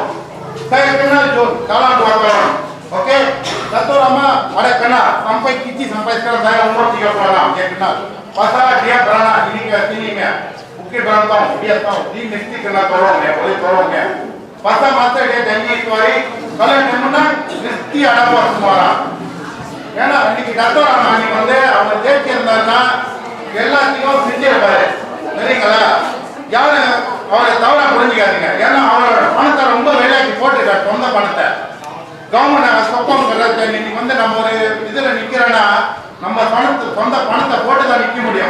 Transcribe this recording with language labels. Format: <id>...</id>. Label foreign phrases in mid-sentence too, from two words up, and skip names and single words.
<ms>Saya kenal Jun dalam 2 tahun. Oke, Dato' Rama ada kenal sampai kiti sampai sekarang saya umur 36 dia kenal. Pasal dia beranak ini ke sini ya. Bukit Berantong dia tahu dia mesti kena tolong ya, boleh tolong ya. Pasal masa dia janji itu hari kalau dia menang mesti ada buat semua orang.</ms> <ta>ஏன்னா இன்னைக்கு Dato' Rama நீ வந்து அவங்க ஜெயிச்சிருந்தாருன்னா எல்லாத்தையும் செஞ்சிருப்பாரு சரிங்களா. யாரும் அவரை தவறா புரிஞ்சுக்காதீங்க. ஏன்னா அவரோட பணத்தை ரொம்ப விலையாக்கி போட்டுருக்காரு சொந்த பணத்தை. கவர்மெண்ட் சொப்பம் இன்னைக்கு வந்து நம்ம ஒரு இதில் நிற்கிறோன்னா நம்ம சொந்த பணத்தை போட்டு தான் நிற்க முடியும்.</ta>